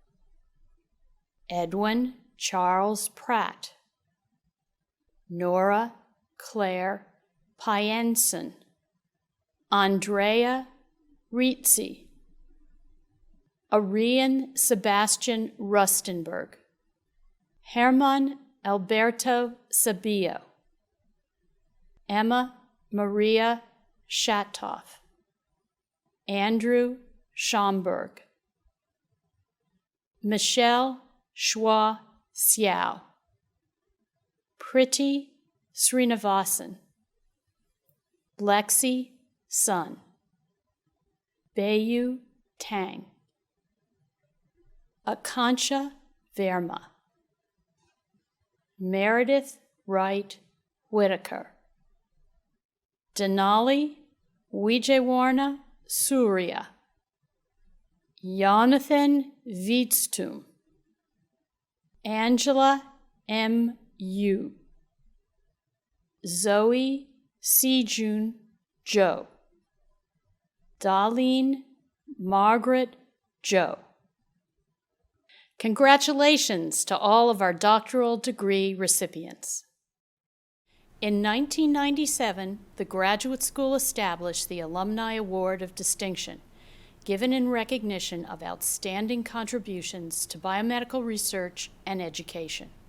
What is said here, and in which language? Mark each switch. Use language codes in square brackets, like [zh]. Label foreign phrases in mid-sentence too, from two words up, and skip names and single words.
[en] Edwin Charles Pratt, Nora Claire Pienson, Andrea Rizzi, Arian Sebastian Rustenberg, Herman Alberto Sabio, Emma Maria Shatoff, Andrew Schomburg, Michelle Schwa Xiao, Priti Srinivasan, Lexi Sun, Bayu Tang, Akansha Verma, Meredith Wright Whitaker, Denali Wijewarna Surya, Jonathan Wiedstum, Angela M. Yu, Zoe Sejun Jo, Darlene Margaret Jo. Congratulations to all of our doctoral degree recipients. In 1997, the Graduate School established the Alumni Award of Distinction, given in recognition of outstanding contributions to biomedical research and education.